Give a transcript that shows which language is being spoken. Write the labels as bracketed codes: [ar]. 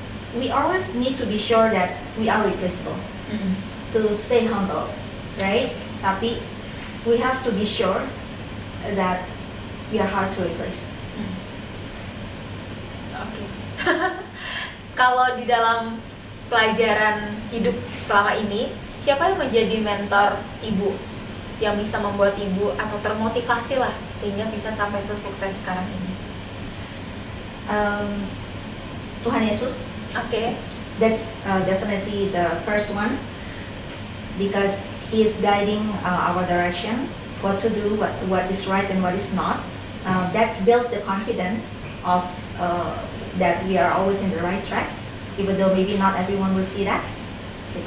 [en] We always need to be sure that we are replaceable. To stay humble, right? [id] Tapi [en] we have to be sure that we are hard to replace. [id] Oke. Kalau di dalam pelajaran hidup selama ini, siapa yang menjadi mentor ibu yang bisa membuat ibu atau termotivasi lah sehingga bisa sampai sesukses sekarang ini? Tuhan Yesus. Oke. [en] That's definitely the first one, because He is guiding our direction, what to do, what is right and what is not. That built the confidence of that we are always in the right track, even though maybe not everyone will see that. [id] Gitu.